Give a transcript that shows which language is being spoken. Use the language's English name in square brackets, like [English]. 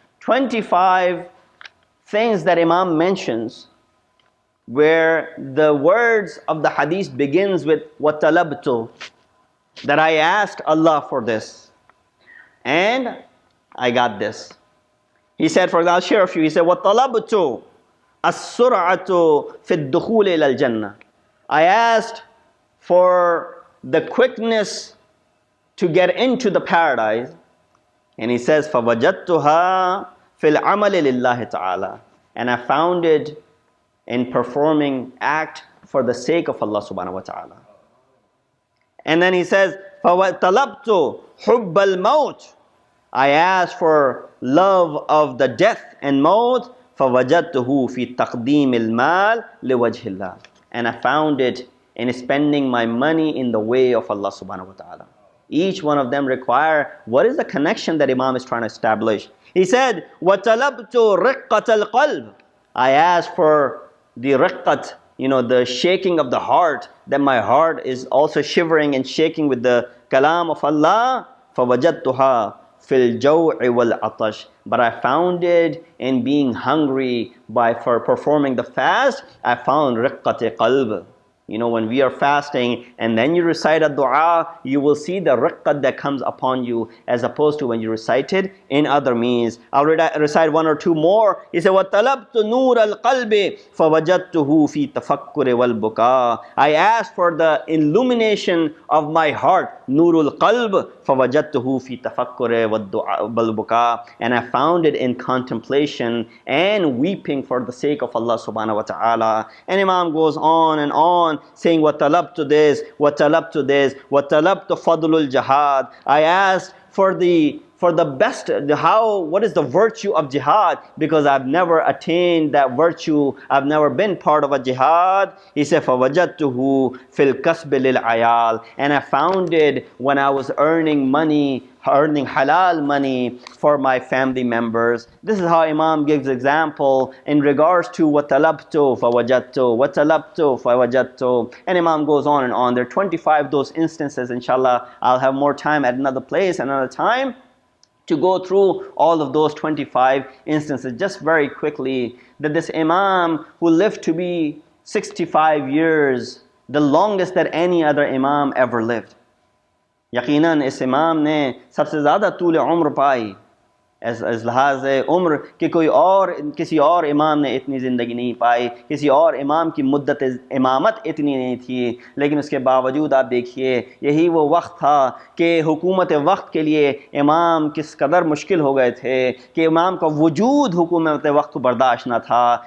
[English] 25 things that Imam mentions where the words of the hadith begins with وَطَلَبْتُ, that I asked Allah for this and I got this. He said, for example, I'll share a few. He said, [Arabic] وَطَلَبْتُ السُّرْعَةُ فِي الدُّخُولِ إِلَى الْجَنَّةِ. [English] I asked for the quickness to get into the paradise. And he says, [Arabic] فَوَجَدْتُهَا فِي الْعَمَلِ لِلَّهِ تَعَالَى. [English] And I found it in performing act for the sake of Allah subhanahu wa ta'ala. And then he says, [Arabic] فَوَطَلَبْتُ حُبَّ الْمَوْتِ. [English] I asked for love of the death and maut. [Arabic] فَوَجَدْتُهُ فِي تَقْدِيمِ الْمَالِ لِوَجْهِ اللَّهِ. [English] And I found it in spending my money in the way of Allah subhanahu wa ta'ala. Each one of them require, what is the connection that Imam is trying to establish? He said, [Arabic] وَطَلَبْتُ رِقَّةَ الْقَلْبِ. [English] I asked for the riqqat, the shaking of the heart, that my heart is also shivering and shaking with the kalam of Allah. [Arabic] فَوَجَدْتُهَا فِي الْجَوْعِ وَالْعَطَشِ. [English] But I found it in being hungry for performing the fast. I found riqqat qalb. When we are fasting and then you recite a dua, you will see the riqqat that comes upon you, as opposed to when you recite it in other means. I'll recite one or two more. He said, [Arabic] وَطَلَبْتُ نُورَ الْقَلْبِ فَوَجَدْتُهُ فِي تَفَكُّرِ وَالْبُكَاءِ. [English] I asked for the illumination of my heart, [Arabic] نُورُ الْقَلْبِ فَوَجَدْتُهُ فِي تَفَكُّرِ وَالْبُكَاءِ. [English] And I found it in contemplation and weeping for the sake of Allah subhanahu wa ta'ala. And Imam goes on and on, saying, وَطَلَبْتُ this, وَطَلَبْتُ this, [Arabic] وَطَلَبْتُ فَضْلُ الْجِهَادِ. [English] I asked for the best, what is the virtue of jihad, because I've never attained that virtue. I've never been part of a jihad. He said, [Arabic] فَوَجَدْتُهُ فِي الْكَسْبِ لِلْعَيَالِ. [English] And I found it when I was earning halal money for my family members. This is how Imam gives example in regards to [Arabic] وَطَلَبْتُ فَوَجَدْتُ وَطَلَبْتُ فَوَجَدْتُ. [English] And Imam goes on and on. There are 25 those instances. Inshallah, I'll have more time at another place, another time, to go through all of those 25 instances. Just very quickly, that this Imam who lived to be 65 years, the longest that any other Imam ever lived. [Urdu] یقیناً اس امام نے سب سے زیادہ طول عمر پائی از لحاظ عمر کہ کسی اور امام نے اتنی زندگی نہیں پائی، کسی اور امام کی مدت امامت اتنی نہیں تھی. لیکن اس کے باوجود آپ دیکھیے، یہی وہ وقت تھا کہ حکومت وقت کے لیے امام کس قدر مشکل ہو گئے تھے کہ امام کا وجود حکومت وقت کو برداشت نہ تھا.